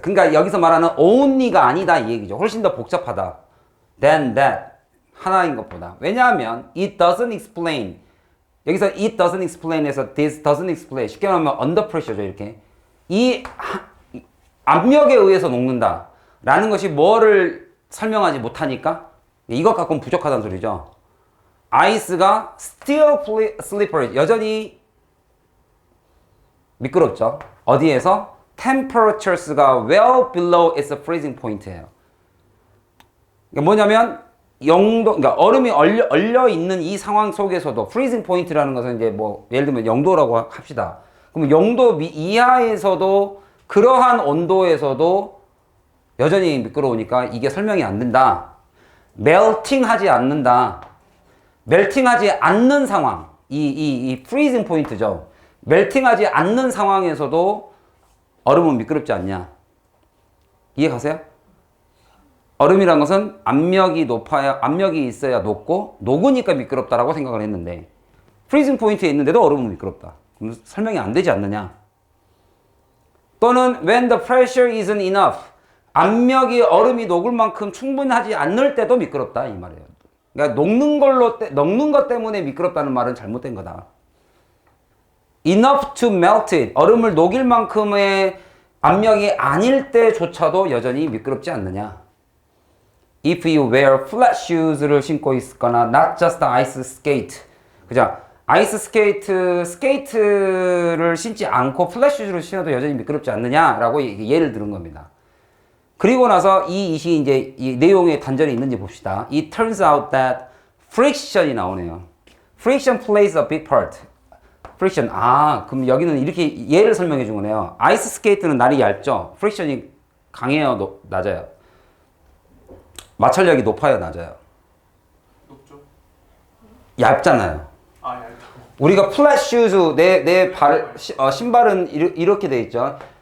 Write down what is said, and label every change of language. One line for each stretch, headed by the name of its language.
Korean: 그러니까 여기서 말하는 only가 아니다 이 얘기죠. 훨씬 더 복잡하다.
English: than that.
Korean: 하나인 것보다. 왜냐하면
English: it doesn't explain.
Korean: 여기서
English: it doesn't explain에서 this doesn't explain.
Korean: 쉽게 말하면
English: under pressure
Korean: 죠 이렇게. 이 압력에 의해서 녹는다 라는 것이 뭐를 설명하지 못하니까 이것 갖고는 부족하다는 소리죠. 아이스가
English: still slippery,
Korean: 여전히 미끄럽죠. 어디에서?
English: temperatures가 well below its freezing point예요.
Korean: 이게 뭐냐면 그러니까 얼음이 얼려 있는 이 상황 속에서도 freezing point라는 것은 이제 뭐 예를 들면 0도라고 합시다. 그럼 0도 이하에서도 그러한 온도에서도 여전히 미끄러우니까 이게 설명이 안 된다. melting 하지 않는다. melting 하지 않는 상황. 이 freezing point죠. melting 하지 않는 상황에서도 얼음은 미끄럽지 않냐. 이해 가세요? 얼음이란 것은 압력이 있어야 녹고 녹으니까 미끄럽다라고 생각을 했는데 freezing point에 있는데도 얼음은 미끄럽다. 그럼 설명이 안 되지 않느냐. 또는
English: when the pressure isn't enough.
Korean: 압력이 얼음이 녹을 만큼 충분하지 않을 때도 미끄럽다 이 말이에요. 그러니까 녹는 것 때문에 미끄럽다는 말은 잘못된 거다.
English: enough to melt it.
Korean: 얼음을 녹일 만큼의 압력이 아닐 때조차도 여전히 미끄럽지 않느냐.
English: If you wear flat shoes를
Korean: 신고 있거나
English: not just ice skate.
Korean: 그죠? 아이스 스케이트를 신지 않고 플랫 슈즈를 신어도 여전히 미끄럽지 않느냐라고 예를 들은 겁니다. 그리고 나서 이시 이제 이 내용에 단절이 있는지 봅시다.
English: It turns out that friction
Korean: 이 나오네요.
English: Friction plays a big part. Friction.
Korean: 그럼 여기는 이렇게 예를 설명해 준 거네요. 아이스 스케이트는 날이 얇죠. 프릭션이 강해요, 낮아요. 마찰력이 높아요, 낮아요. 높죠? 얇잖아요. 얇다고. 우리가 플랫 슈즈 내 신발은 이렇게 돼 있죠.